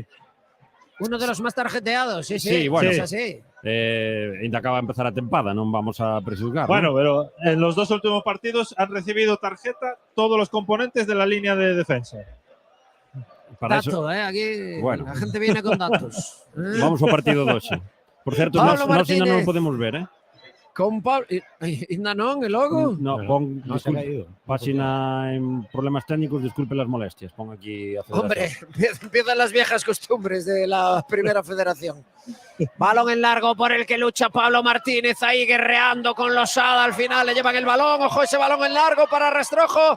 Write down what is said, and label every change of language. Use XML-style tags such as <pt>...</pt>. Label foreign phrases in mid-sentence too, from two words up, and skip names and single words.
<es>uno de los más tarjeteados, sí, sí. Sí, bueno. Es así.</es> <gl>Ainda acaba de empezar a tempada, non vamos a prejuzgar.</gl> <es>Bueno, ¿no? pero en los 2 últimos partidos han recibido tarjeta todos los componentes de la línea de defensa. Para Dato, eso, aquí bueno. la gente viene con datos.</es> <gl>vamos ao partido de hoxe. Por certo, Pablo nós ainda non Martínez. o podemos ver, Con Pablo. ¿Inda non, el logo? No, pon</gl> <es>No se ha caído. página en problemas técnicos, disculpe las molestias.</es> <gl>Pon aquí a</gl> <es>Hombre, Federación. empiezan las viejas costumbres de la Primera Federación. Balón en largo por el que lucha Pablo Martínez, ahí guerreando con Losada. Al final le llevan el balón. Ojo, ese balón en largo para Rastrojo.</es>